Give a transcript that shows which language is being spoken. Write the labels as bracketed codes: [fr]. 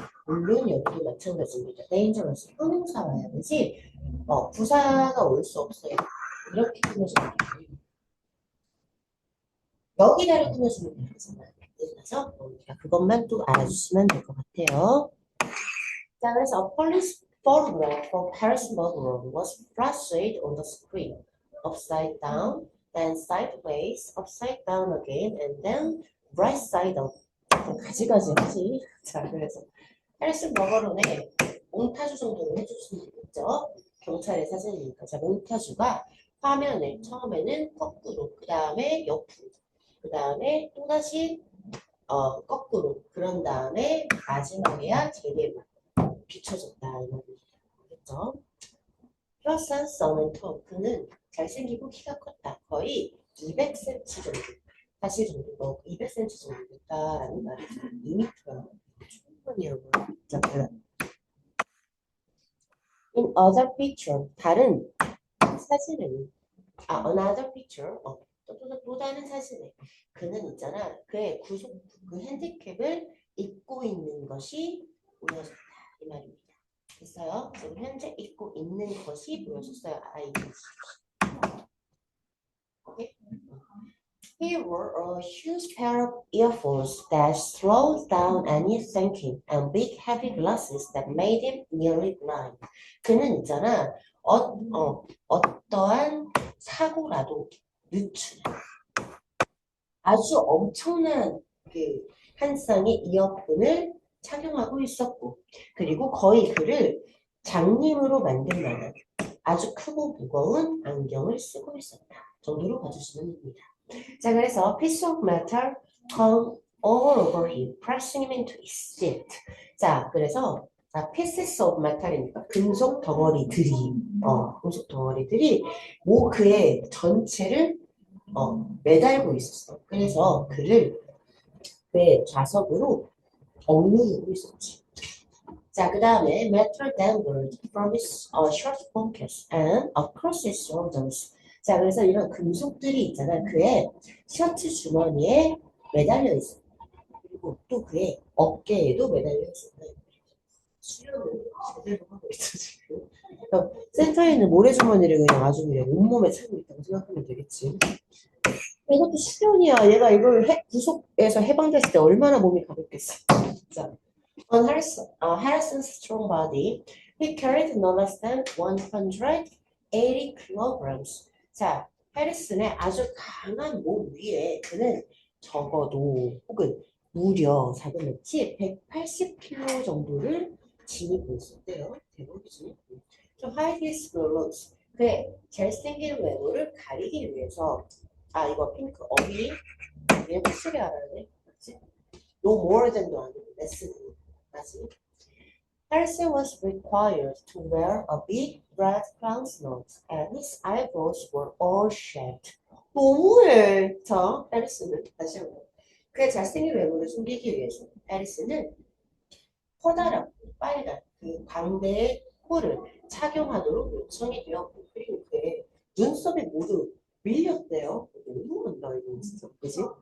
[ko] 물론 여기도 마찬가지입니다. dangerous 형용사 와야 되지. 부사가 올 수 없어요. 이렇게 끊어주면 돼요. 여기다를 끊어주면 되잖아요. 그래서 그것만 또 알아주시면 될 것 같아요. [en] 자, 그래서 police photograph for Paris Murder was flashed on the screen. Upside down, then sideways, upside down again, and then right side up. [ko] 가지가지 하지. 자, 그래서 헬슨 버거론의 몽타주 정도는 해주시면 되겠죠. 경찰의 사진이니까. 자, 몽타주가 화면을 처음에는 거꾸로, 그 다음에 옆으로, 그 다음에 또다시 거꾸로, 그런 다음에 마지막에야 제대로 비춰졌다. 이런 거겠죠. 플러스 선은 그는 잘생기고 키가 컸다. 거의 200cm 정도. 사실 정도 200cm 정도 됐다라는 말이죠. 2m가 충분히요. [en] In other picture, [ko] 다른 사진은 [en] another picture, [ko] 또 다른 사진에 그는 있잖아. 그의 그 핸디캡을 입고 있는 것이 보여졌다. 이 말입니다. 됐어요? 지금 현재 입고 있는 것이 보여졌어요. [en] He wore a huge pair of earphones that slowed down any thinking and big heavy glasses that made him nearly blind. [ko] 그는 있잖아. 어떠한 사고라도 누출. 아주 엄청난 한 쌍의 이어폰을 착용하고 있었고 그리고 거의 그를 장님으로 만들 만한 아주 크고 무거운 안경을 쓰고 있었다. 정도로 봐주시면 됩니다. 자, 그래서 [en] piece of metal hung all over him, pressing him into his seat. [ko] 자, 그래서 자, [en] pieces of metal [ko] 이니까 금속 덩어리들이, 금속 덩어리들이 그의 전체를 매달고 있었어. 그래서 그의 좌석으로 억누르고 있었지. 자, 그 다음에 [en] metal dangled from his shirt pockets and across his shoulders. [ko] 자, 그래서 이런 금속들이 있잖아. 그의 셔츠 주머니에 매달려 있어. 그리고 또 그의 어깨에도 매달려 있어. 수련을 제대로 하고 있어, 지금. 센터에 있는 모래주머니를 그냥 아주 그냥 온몸에 차고 있다고 생각하면 되겠지. 이것도 수련이야. 얘가 이걸 구속에서 해방됐을 때 얼마나 몸이 가볍겠어. 자. [en] On Harrison's strong body, he carried no less than 180 kilograms. [ko] 자, 해리슨의 아주 강한 몸 위에 그는 적어도 혹은 무려 자그마치 180kg 정도를 지니고 있었대요. 대박이지. 좀 [en] hide his clothes. [ko] 그의 잘생긴 외모를 가리기 위해서 이거 핑크 어미 얘 확실히 알아야 돼. 맞지? [en] No more than도 아니고 less than. Harrison was required to wear a big red clown's nose, and his eyebrows were all shaved. [ko] 너무해. 자, 해리슨은 다시 한번. 그의 잘생긴 외모를 숨기기 위해서 해리슨은 커다랗고 빨간 그 광대의 코를 착용하도록 요청이 되었고, 그리고 그의 눈썹이 모두 밀렸대요. 너무 한다 이거 진짜, 그지?